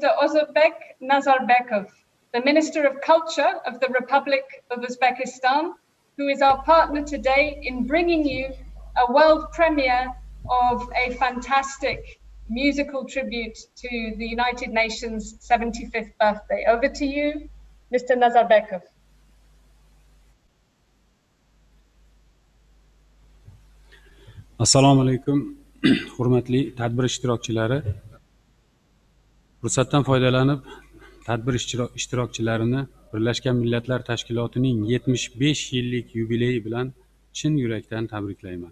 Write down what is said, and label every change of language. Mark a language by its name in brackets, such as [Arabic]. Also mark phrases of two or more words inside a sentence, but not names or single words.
[English] Ozodbek Nazarbekov, the Minister of Culture of the Republic of Uzbekistan, who is our partner today in bringing you a world premiere of a fantastic musical tribute to the United Nations 75th birthday. Over to you, Mr. Nazarbekov. [Uzbek] Assalomu alaykum, hurmatli tadbir ishtirokchilari. Fursatdan foydalanib, tadbir ishtirokchilarini Birlashgan Millatlar Tashkilotining 75 yillik yubileyi bilan chin yurakdan tabriklayman.